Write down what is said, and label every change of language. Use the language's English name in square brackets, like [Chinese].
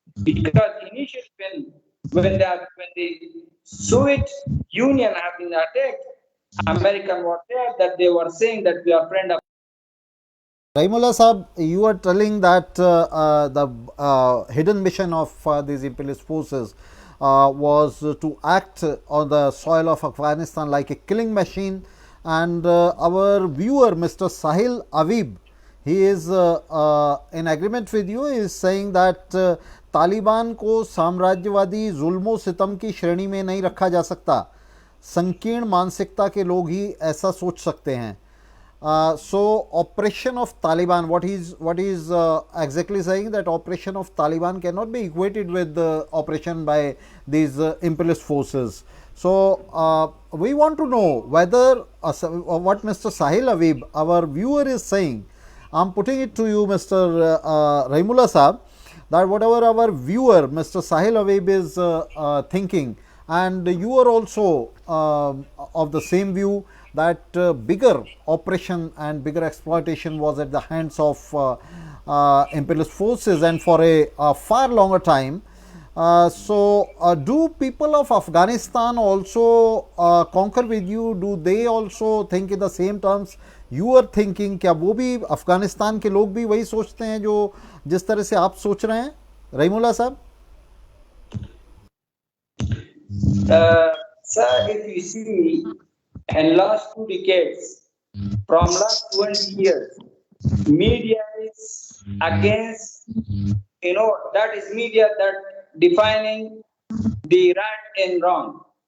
[English] Because initially when the Soviet Union have been attacked, American were there that they were saying that we are friend of. Rahimullah Sahab, you are telling that the hidden mission of these imperialist forces was to act on the soil of Afghanistan like a killing machine, and our viewer Mr. Sahil Avib, he is in agreement with you, is saying that [Hindi] Taliban को साम्राज्यवादी जुल्मो सितम की श्रेणी में नहीं रखा जा सकता, संकीर्ण मानसिकता के लोग ही ऐसा सोच सकते हैं. [English] So operation of Taliban, what is exactly saying that operation of Taliban cannot be equated with the operation by these imperialist forces. So we want to know whether what Mr. Sahil Avib, our viewer, is saying. I am putting it to you, Mr. Rahimullah Sahab, that whatever our viewer Mr. Sahil Avib is thinking, and you are also of the same view, that bigger operation and bigger exploitation was at the hands of imperialist forces, and for a far longer time. Do people of Afghanistan also concur with you? Do they also think in the same terms you are thinking? [Hindi] क्या वो भी अफगानिस्तान के लोग भी वही सोचते हैं जो जिस तरह से आप सोच रहे हैं, रहीमुल्लाह साहब? [English] Sir, if you see, in last 2 decades, from last 20 years, media is against, that is media that defining the right and wrong.